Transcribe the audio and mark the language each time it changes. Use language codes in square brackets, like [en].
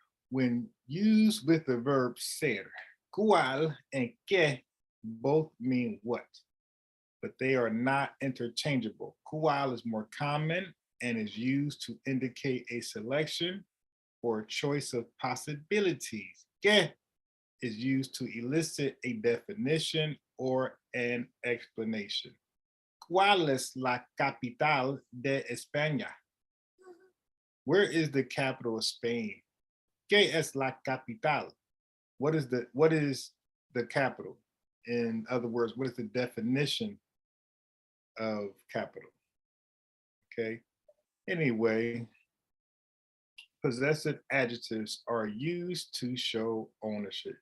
[en] When used with the verb ser, cual and que both mean what, but they are not interchangeable. Cual is more common and is used to indicate a selection or a choice of possibilities. Que is used to elicit a definition or an explanation. [es] ¿Cuál es la capital de España? [en] Where is the capital of Spain? [es] ¿Qué es la capital? [en] What is the capital? In other words, what is the definition of capital? Okay. Anyway, possessive adjectives are used to show ownership.